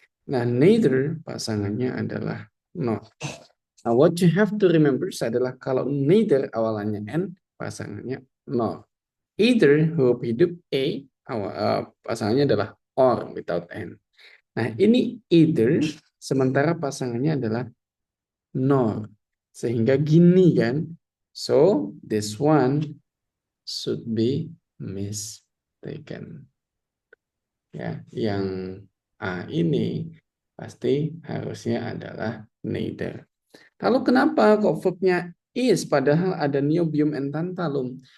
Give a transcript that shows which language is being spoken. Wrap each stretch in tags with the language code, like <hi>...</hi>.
<id>Nah, neither pasangannya adalah not. Nah,</id> <en>what you have to remember</en> <id>adalah kalau neither awalannya n, pasangannya not. Either huruf hidup a, pasangannya adalah or</id> <en>without n.</en> <id>Nah, ini either, sementara pasangannya adalah nor. Sehingga gini kan.</id> <en>So, this one should be mistaken.</en> <id>Ya, yang A ini pasti harusnya adalah neither. Lalu kenapa kok verbnya is padahal ada niobium and tantalum?</id>